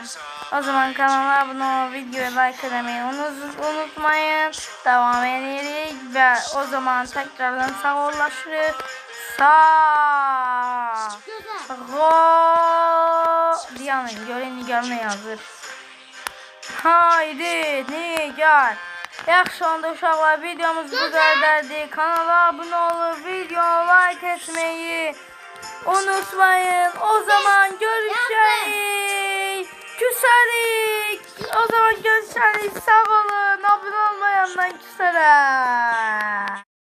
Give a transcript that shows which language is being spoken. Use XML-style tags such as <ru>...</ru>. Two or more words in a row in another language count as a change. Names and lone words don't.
<az>O zaman kanala abone olup videoyu like eləməyi unutmayın. Devam edirik ve o zaman tekrardan sağollaşırıq. Sağ.</az> <tr>Güzel.</tr> <az>Diyanın görün Nigar ne yazır.</az> <tr>Haydi Nigar.</tr> <az>Yaxşı onda uşaqlar videomuz bu qədərdir.</az> <tr>Kanala abone olup video like etmeyi unutmayın.</tr> <az>O zaman görüşürüz. Küsərik. O zaman görüşürüz. Sağ olun. Abone olmayandan küsərəm.</az>